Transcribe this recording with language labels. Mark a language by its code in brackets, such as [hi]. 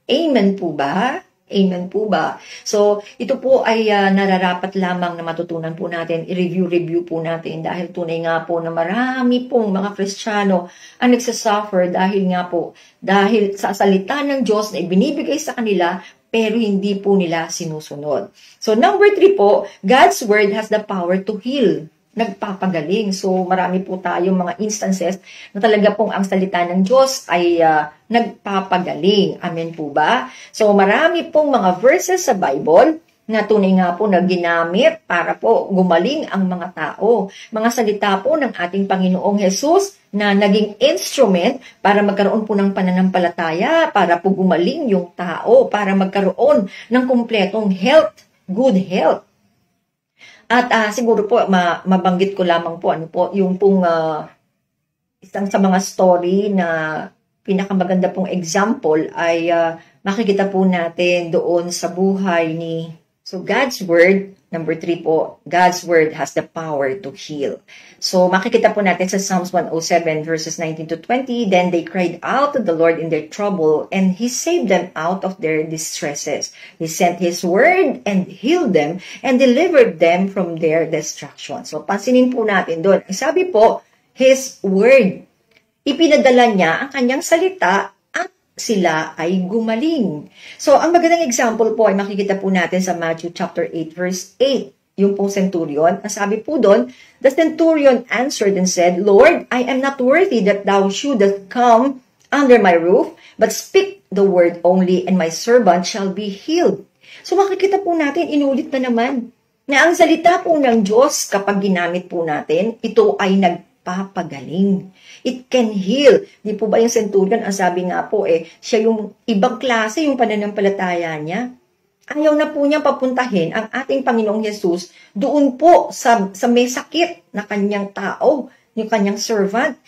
[tl] Amen po ba? Amen po ba? So, ito po ay nararapat lamang na matutunan po natin, i-review po natin dahil tunay nga po na marami pong mga Kristiyano ang nagsasuffer dahil sa salita ng Diyos na ibinibigay sa kanila pero hindi po nila sinusunod. [en] So, number 3 po, God's Word has the power to heal. [tl] Nagpapagaling. So, marami po tayong mga instances na talaga pong ang salita ng Diyos ay nagpapagaling. Amen po ba? So, marami pong mga verses sa Bible na tunay nga po na ginamit para po gumaling ang mga tao. Mga salita po ng ating Panginoong Jesus na naging instrument para magkaroon po ng pananampalataya, para po gumaling yung tao, para magkaroon ng kumpletong health, good health. At siguro po, mabanggit ko lamang po, yung pong isang sa mga story na pinakamaganda pong example ay makikita po natin doon sa buhay ni... [en] So, God's Word, number 3 po, God's Word has the power to heal. [tl] So, makikita po natin sa Psalms 107 verses 19 to 20, [en] Then they cried out to the Lord in their trouble, and He saved them out of their distresses. He sent His Word and healed them and delivered them from their destruction. [tl] So, pansinin po natin doon. Sabi po, His Word. Ipinadala niya ang kanyang salita sila ay gumaling. So, ang magandang example po ay makikita po natin sa Matthew chapter 8 verse 8. Yung pong centurion, ang sabi po doon, [en] the centurion answered and said, Lord, I am not worthy that thou shouldest come under my roof, but speak the word only, and my servant shall be healed. [tl] So, makikita po natin, inulit na naman, na ang salita po ng Diyos, kapag ginamit po natin, ito ay nagpapagaling. [en] It can heal. [tl] Di po ba yung centurion, ang sabi nga po siya yung ibang klase, yung pananampalataya niya. Ayaw na po niya papuntahin ang ating Panginoong Jesus doon po sa may sakit na kanyang tao, yung kanyang servant.